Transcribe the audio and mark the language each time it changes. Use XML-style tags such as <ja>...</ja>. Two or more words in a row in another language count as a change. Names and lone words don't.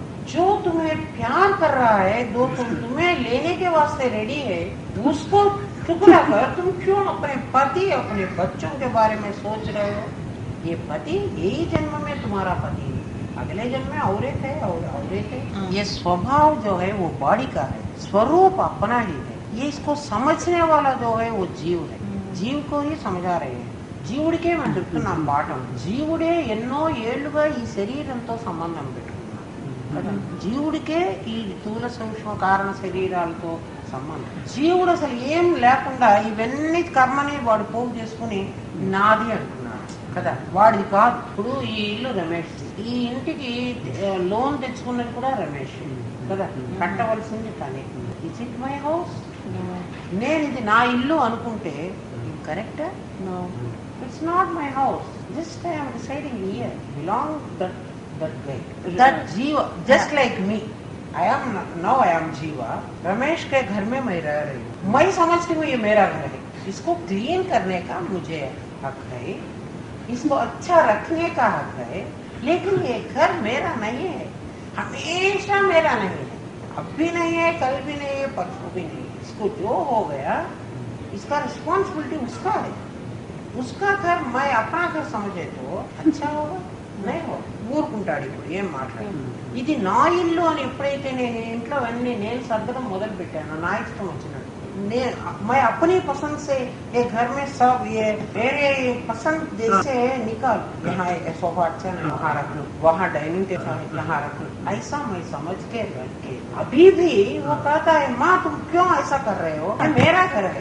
<hi>जो तुम्हें प्यार कर रहा है, जो तुम्हें लेने के वास्ते रेडी है, उसको टुकड़ा कर तुम क्यों अपने पति, अपने बच्चों के बारे में सोच रहे हो। ये पति यही जन्म में तुम्हारा पति है, अगले जन्म में और एक है और एक है। ये स्वभाव जो है वो बॉडी का है, स्वरूप अपना ही है। ये इसको समझने वाला जो है वो जीव है, జీవ్ को ही समझा रहे हैं।</hi> <te>జీవుడికే మనం చెప్తున్నాం పాఠం, జీవుడే ఎన్నో ఏళ్లుగా ఈ శరీరంతో సంబంధం పెట్టుకున్నాడు కదా, జీవుడికే ఈ స్థూల సూక్ష్మ కారణ శరీరాలతో సంబంధం. జీవుడు అసలు ఏం లేకుండా ఇవన్నీ కర్మని వాడు పోగు చేసుకుని నాది అంటున్నాడు కదా, వాడిది కాదు. ఇప్పుడు ఈ ఇల్లు రమేష్, ఈ ఇంటికి లోన్ తెచ్చుకున్నది కూడా రమేష్ కదా, కట్టవలసింది కానీ</te> <en>It's it my house,</en> <te>నేను ఇది నా ఇల్లు అనుకుంటే కరెక్ట్?</te> <en>No, it's not my house. Just I am residing here, belong that guy, that jiva, just like me. I am</en> <hi>जीवा, रमेश के घर में मैं रह रही हूँ, मैं समझती हूँ ये मेरा घर है, इसको क्लीन करने का मुझे हक है, इसको अच्छा रखने का हक है, लेकिन ये घर मेरा नहीं है, हमेशा मेरा नहीं है, अब भी नहीं है, कल भी नहीं है, परसों भी नहीं है. इसको जो हो गया इसका रिस्पॉन्सिबिलिटी उसका है, उसका घर मैं अपना घर समझे तो अच्छा होगा.</hi> <te>ఊరుకుంటాడు. ఇప్పుడు ఏం మాట్లాడు. ఇది నా ఇల్లు అని ఎప్పుడైతే నేను ఇంట్లో అన్ని నేను సర్దడం మొదలు పెట్టాను, నా ఇష్టం వచ్చినట్టు</te> <hi>मैं अपनी पसंद से ये घर में सब ये मेरे पसंद जैसे निकाल, यहाँ सोफा अच्छा नहीं वहाँ रख लो, वहाँ डाइनिंग टेबल यहाँ रख लो, ऐसा मैं समझ के बैठ के अभी भी वो कहता है माँ तुम क्यों ऐसा कर रहे हो, ये मेरा घर है.</hi>